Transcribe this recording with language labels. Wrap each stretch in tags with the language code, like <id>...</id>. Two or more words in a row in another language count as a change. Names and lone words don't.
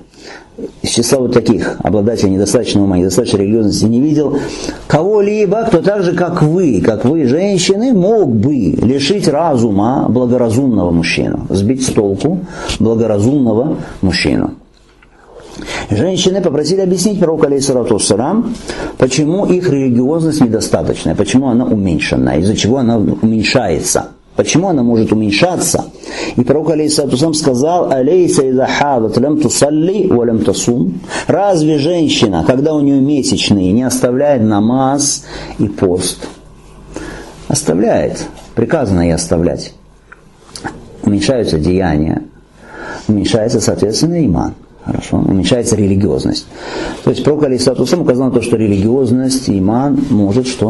<ru>Из числа вот таких обладателей недостаточного ума, недостаточной религиозности не видел кого-либо, кто так же, как вы, женщины, мог бы лишить разума благоразумного мужчину, сбить с толку благоразумного мужчину. Женщины попросили объяснить пророку</ru> <ar>عليه الصلاة والسلام,</ar> <ru>почему их религиозность недостаточная, почему она уменьшена, из-за чего она уменьшается. Почему она может уменьшаться? И пророк</ru> <ar>عليه الصلاة والسلام</ar> <ru>сказал:</ru> <ar>«أليس إذا حاضت لم تصل ولم تصم».</ar> <ru>Разве женщина, когда у нее месячные, не оставляет намаз и пост? Оставляет. Приказано ей оставлять. Уменьшаются деяния. Уменьшается, соответственно, иман. Хорошо. Уменьшается религиозность. То есть пророк</ru> <ar>عليه الصلاة والسلام</ar> <ru>указал на то, что религиозность, иман может что?</ru>